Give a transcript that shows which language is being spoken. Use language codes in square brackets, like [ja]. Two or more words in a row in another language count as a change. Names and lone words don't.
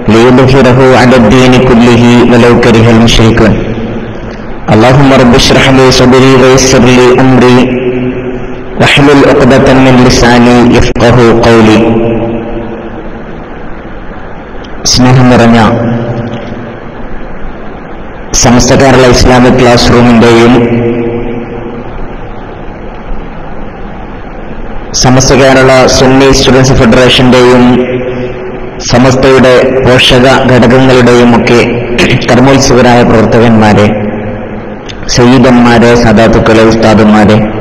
[ar] ليظهره على الدين كله ولو كره المشركون. اللهم رب اشرح لي صدري ويسر لي أمري واحلل عقدة من لساني يفقهوا قولي. [ml] സ്നേഹം നിറഞ്ഞ സമസ്ത കേരള ഇസ്ലാമിക് ക്ലാസ് റൂമിന്റെയും സമസ്ത കേരള സുന്നി സ്റ്റുഡൻസ് ഫെഡറേഷന്റെയും സമസ്തയുടെ പോഷക ഘടകങ്ങളുടെയും ഒക്കെ കർമ്മോത്സുകരായ പ്രവർത്തകന്മാരെ, സയ്യിദന്മാരെ, സദാത്തുക്കളെ, ഉസ്താദന്മാരെ,